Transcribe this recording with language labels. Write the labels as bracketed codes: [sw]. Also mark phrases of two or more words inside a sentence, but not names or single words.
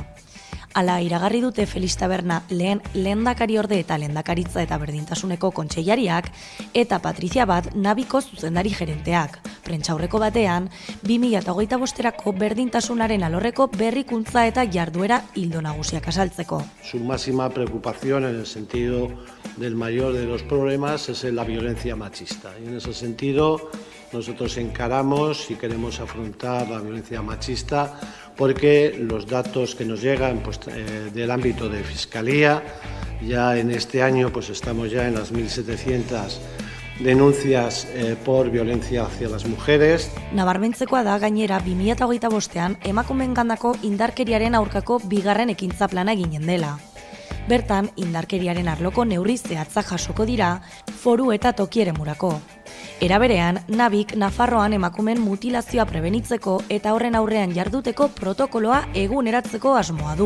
[eu] Hala, iragarri dute Felix Taberna lehendakariorde eta lehendakaritza eta berdintasuneko kontseilariak eta Patrizia Bat Nabiko zuzendari gerenteak. Prentsaurreko batean, 2025erako berdintasunaren alorreko berrikuntza eta jarduera ildo nagusiak azaltzeko. [es] Su máxima preocupación en el sentido del mayor de los problemas es la violencia machista. Y en ese sentido nosotros encaramos y queremos afrontar la violencia machista porque los datos que nos llegan del ámbito de Fiscalía, ya en este año estamos ya en las 1.700 denuncias por violencia hacia las mujeres. [eu] Nabarmentzekoa da gainera 2025ean emakumeengandako indarkeriaren aurkako bigarren ekintza plana eginen dela. Bertan, indarkeriaren arloko neurri zehatzak jasoko dira foru eta toki eremurako. Era berean, NABIk Nafarroan emakumeen mutilazioa prebenitzeko eta horren aurrean jarduteko protokoloa eguneratzeko asmoa du.